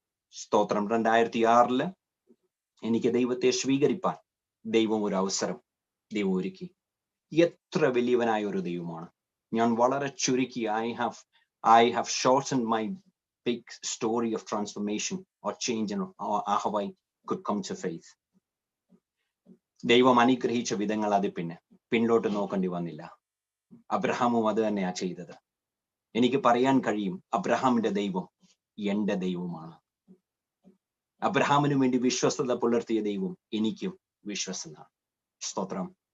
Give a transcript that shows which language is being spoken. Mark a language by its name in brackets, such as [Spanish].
[Malayalam] സ്തോത്രം. 2006 എനിക്ക് ദൈവത്തെ സ്വീകരിപ്പാൻ ദൈവം ഒരു അവസരം ദൈവം ഒരുക്കി. എത്ര വലിയവനായ ഒരു ദൈവമാണ്. ഞാൻ വളരെ ചുരുക്കി [English] I have shortened my big story of transformation or change and how I could come to faith. [Malayalam] ദൈവം അനുഗ്രഹിച്ച വിധങ്ങൾ അത് പിന്നോട്ട് നോക്കേണ്ടി വന്നില്ല. അബ്രഹാമും അത് തന്നെയാ ചെയ്തത്. എനിക്ക് പറയാൻ കഴിയും, അബ്രഹാമിന്റെ ദൈവം എൻ്റെ ദൈവമാണ്. അബ്രഹാമിനു വേണ്ടി വിശ്വസ്തത പുലർത്തിയ ദൈവം എനിക്കും വിശ്വസ്തനാണ്. സ്തോത്രം.